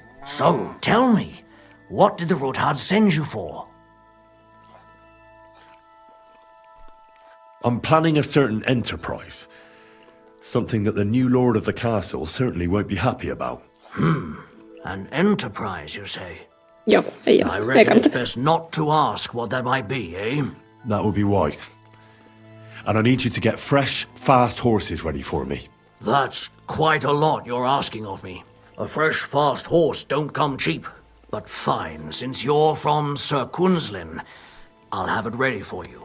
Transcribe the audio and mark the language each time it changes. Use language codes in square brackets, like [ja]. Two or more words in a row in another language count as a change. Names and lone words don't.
[en] So, tell me, what did the Ruthard send you for? I'm planning a certain enterprise. Something that the new lord of the castle certainly won't be happy about. An enterprise, you say? [fi] Joo, ei oo. [en] I reckon it's best not to ask what that might be, eh? That would be wise. And I need you to get fresh, fast horses ready for me. That's quite a lot you're asking of me. A fresh, fast horse don't come cheap. But fine, since you're from Sir Kunzlin, I'll have it ready for you.